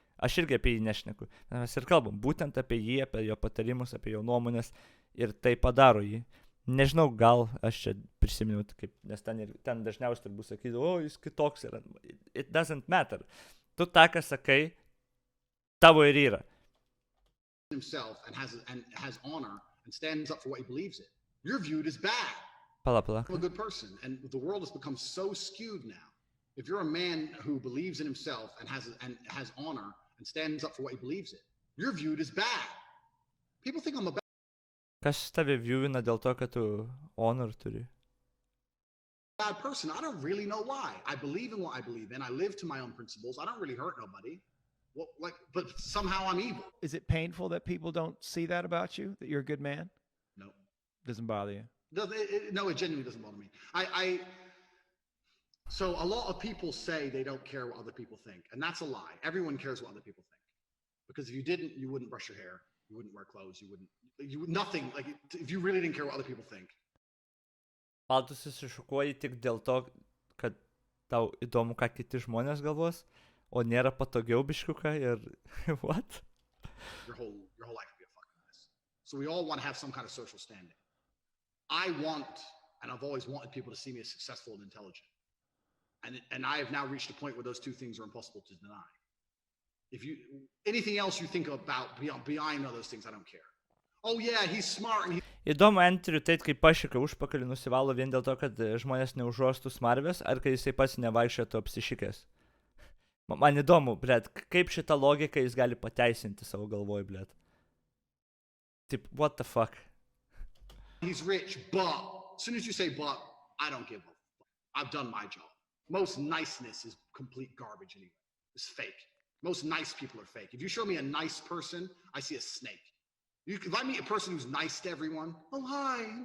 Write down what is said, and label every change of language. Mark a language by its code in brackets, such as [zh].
[lt] Aš irgi apie jį nešneku. Mes ir kalbam būtent apie jį, apie jo patarimus, apie jo nuomonės ir tai padaro jį. Nežinau, gal aš čia prisiminiau, kaip, nes ten dažniausiai bus sakyti, o jis kitoks yra. [en] It doesn't matter. [lt] Tu tą, ką sakai, tavo ir yra. [en] Himself and has honor and stands up for what he believes in. You're viewed as bad. [lt] Pala. [en] I'm a good person, and the world has become so skewed now. If you're a man who believes in himself and has honor and stands up for what he believes in, you're viewed as bad. People think I'm a [lt] Kas tave viewina dėl to, kad tu honor turi? [en] bad person. I don't really know why. I believe in what I believe in. I live to my own principles. I don't really hurt nobody. Well, but somehow I'm evil. Is it painful that people don't see that about you, that you're a good man? No. Doesn't bother you? No, it genuinely doesn't bother me. So a lot of people say they don't care what other people think, and that's a lie. Everyone cares what other people think. Because if you didn't, you wouldn't brush your hair, you wouldn't wear clothes, nothing. Like, if you really didn't care what other people think. [lt] Gal tu susišukuoji tik dėl to, kad tau įdomu, ką kiti žmonės galvos, o nėra patogiau biškiuką ir what? [en] Your whole life would be a fucking mess. So we all want to have some kind of social standing. I want, and I've always wanted people to see me as successful and intelligent. And I have now reached a point where those two things are impossible to deny. Anything else you think about beyond those things, I don't care. Oh yeah, he's smart and [lt] Įdomu, Andrew Tate, kai pašika užpakalį nusivalo vien dėl to, kad žmonės neužuostų smarvės, ar kai jisai pats nevaikščiotų apsišikęs. Man įdomu, blet, kaip šitą logiką jis gali pateisinti savo galvoj, blet. [en] Taip, what the fuck? He's rich, but as soon as you say but, I don't give a fuck. I've done my job. Most niceness is complete garbage anyway. It's fake. Most nice people are fake. If you show me a nice person, I see a snake. If I meet a person who's nice to everyone, oh hi,